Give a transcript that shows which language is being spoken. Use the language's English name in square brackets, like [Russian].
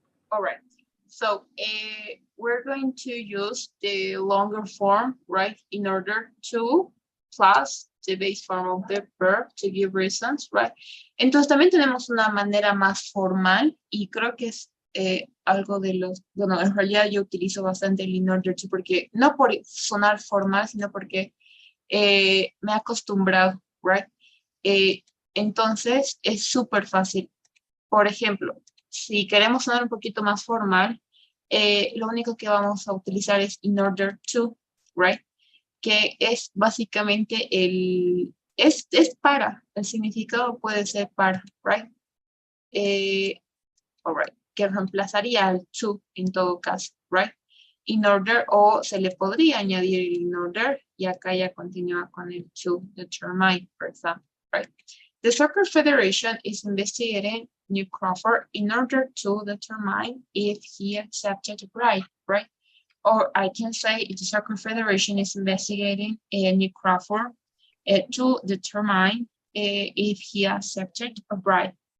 [English] All right. So we're going to use the longer form, right, in order to plus the base form of the verb to give reasons, right? [Spanish] Entonces también tenemos una manera más formal y creo que es algo de los, bueno, en realidad yo utilizo bastante el in order to porque no por sonar formal, sino porque me he acostumbrado, [English] right? [Spanish] Entonces es súper fácil. Por ejemplo, si queremos sonar un poquito más formal, lo único que vamos a utilizar es in order to, [English] right? [Spanish] Que es básicamente es para, el significado puede ser para, [English] right? All right, [Spanish] que reemplazaría al to en todo caso, [English] right? [Spanish] In order, o se le podría añadir el in order, y acá ya continúa con el [English] to determine, for example, right? The Soccer Federation is investigating New Crawford in order to determine if he accepted the bribe, right? Or I can say the Soccer Federation is investigating New Crawford to determine if he accepted a bribe.